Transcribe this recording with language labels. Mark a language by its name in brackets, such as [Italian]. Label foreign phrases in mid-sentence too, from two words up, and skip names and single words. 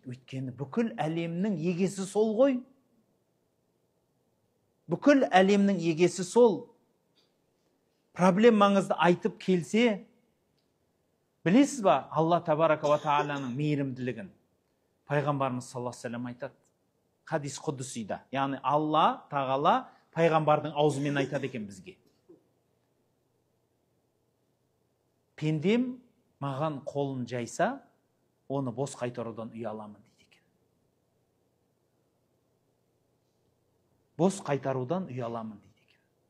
[Kazakh] Өйткені бүкіл әлемнің егесі сол ғой. Бүкіл әлемнің егесі сол. Проблемаңызды айтып келсе, білесіз ба, [Arabic] الله تبارك وتعالى [Kazakh] мейірімділігін. Пайғамбарымыз [Arabic] صلى الله عليه وسلم [Kazakh] айтады. Хадис құдсида. Яғни Алла тағала пайғамбардың аузымен айтады екен бізге. Пендем маған қолын жайса, оны бос қайтарудан ұяламын дейді екен. Бос қайтарудан ұяламын дейді екен.